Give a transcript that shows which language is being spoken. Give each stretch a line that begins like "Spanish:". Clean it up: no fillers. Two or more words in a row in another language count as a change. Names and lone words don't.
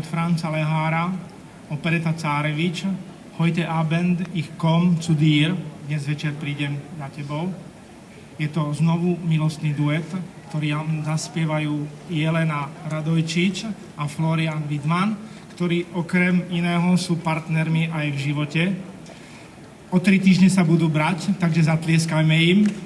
Slovak: Franza Lehára opereta Cárevič Heute Abend ich komm zu dir, dnes večer prídem za tebou. Je to znovu milostný duet, ktorý zaspievajú Jelena Radojčič a Florian Widman, ktorí okrem iného sú partnermi aj v živote. O 3 týždne sa budú brať, takže zatlieskajme im.